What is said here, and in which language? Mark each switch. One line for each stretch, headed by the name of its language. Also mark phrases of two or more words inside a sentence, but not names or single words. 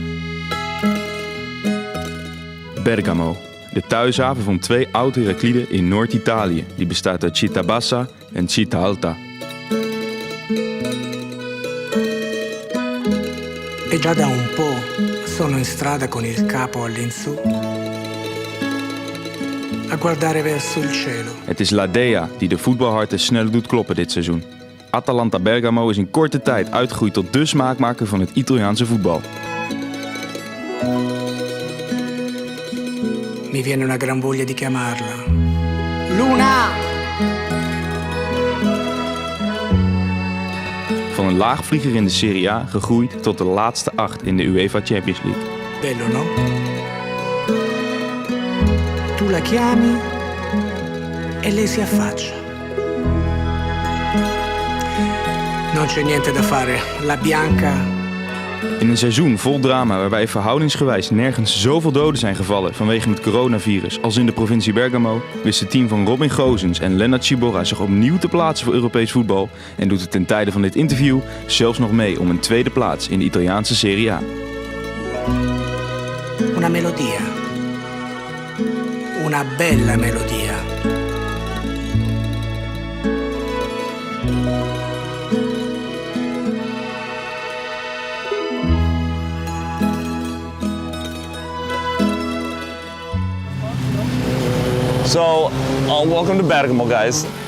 Dutch: Bergamo, de thuishaven van twee oud-Herakliden in Noord-Italië. Die bestaat uit Città Bassa en Città Alta.
Italian: E già da un po' sono in strada con il capo all'insù a guardare verso il cielo.
Dutch: Het is La Dea die de voetbalharten sneller doet kloppen dit seizoen. Atalanta Bergamo is in korte tijd uitgegroeid tot de smaakmaker van het Italiaanse voetbal.
Italian: Mi viene una gran voglia di chiamarla. Luna!
Dutch: Van een laagvlieger in de Serie A gegroeid tot de laatste 8 in de UEFA Champions League.
Italian: Bello, no? Tu la chiami e lei si affaccia. Non c'è niente da fare. La Bianca.
Dutch: In een seizoen vol drama waarbij verhoudingsgewijs nergens zoveel doden zijn gevallen vanwege het coronavirus als in de provincie Bergamo, wist het team van Robin Gozens en Lennart Czyborra zich opnieuw te plaatsen voor Europees voetbal en doet het ten tijde van dit interview zelfs nog mee om een tweede plaats in de Italiaanse Serie A.
Italian: Una melodia. Una bella melodia.
English: So, welcome to Bergamo, guys.